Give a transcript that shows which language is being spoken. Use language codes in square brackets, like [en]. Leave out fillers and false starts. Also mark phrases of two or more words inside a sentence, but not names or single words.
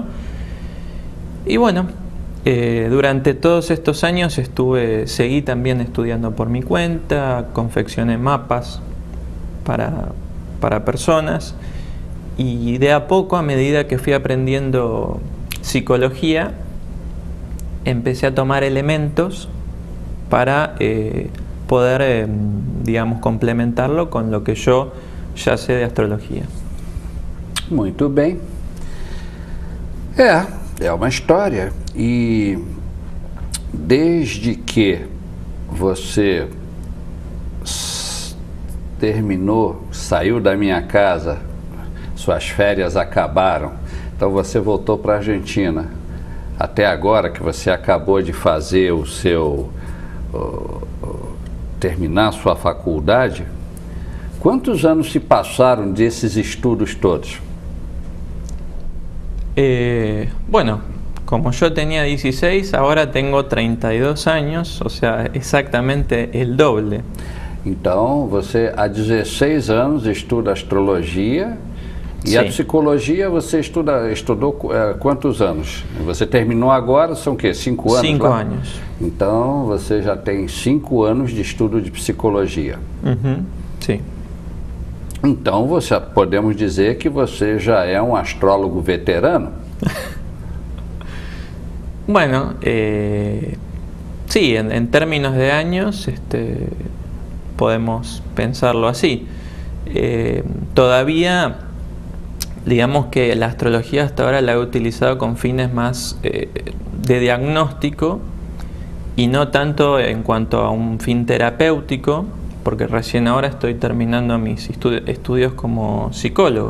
[es] Y bueno, durante todos estos años seguí también estudiando por mi cuenta, confeccioné mapas para personas, y de a poco, a medida que fui aprendiendo psicología, empecé a tomar elementos para poder, digamos, complementarlo con lo que yo ya sé de astrología. [pt] Muito bem. É uma história, e desde que você saiu da minha casa, suas férias acabaram, então você voltou para a Argentina, até agora que você acabou de fazer terminar sua faculdade, Quantos anos se passaram desses estudos todos? [es] Bueno, como yo tenía 16, ahora tengo 32 años, o sea, exactamente el doble. [pt] Então, você há 16 anos estuda astrologia e a Sim. psicologia você estudou quantos anos? Você terminou agora, são o quê? 5 anos? 5 lá? anos. Então, você já tem 5 anos de estudo de psicologia. [es] Ujú, sí. [pt] Então, podemos dizer que você já é um astrólogo veterano? [es] Bueno, sí, en términos de años, podemos pensarlo así. Todavía, digamos que la astrología hasta ahora la he utilizado con fines más de diagnóstico y no tanto en cuanto a un fin terapéutico, porque recién ahora estoy terminando mis estudios como psicólogo.